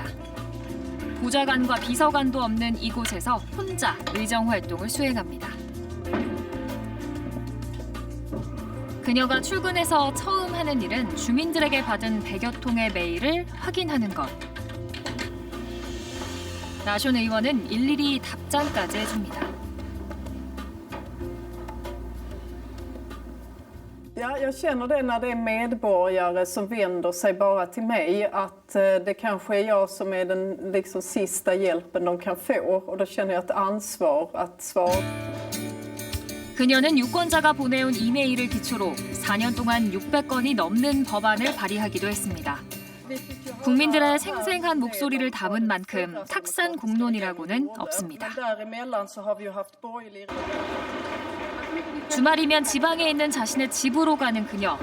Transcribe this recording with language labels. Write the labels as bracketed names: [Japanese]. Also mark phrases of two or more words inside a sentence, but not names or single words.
[Korean] 보좌관과 비서관도 없는 이곳에서 혼자 의정 활동을 수행합니다. 그녀가 출근해서 처음 하는 일은 주민들에게 받은 100여 통의 메일을 확인하는 것. 나숀 의원은 일일이 답장까지 해줍니다. [Swedish] Ja, jag känner det när det är medborgare som vänder sig bara till mig att det kanske är jag som är den liksom sista hjälpen de kan få och då känner jag ett ansvar att svara. [Korean] 그녀는 유권자가 보내온 이메일을 기초로 4년 동안 600건이 넘는 법안을 발의하기도 했습니다. 국민들의 생생한 목소리를 담은 만큼 탁산 공론이라고는 없습니다. 주말이면 지방에 있는 자신의 집으로 가는 그녀.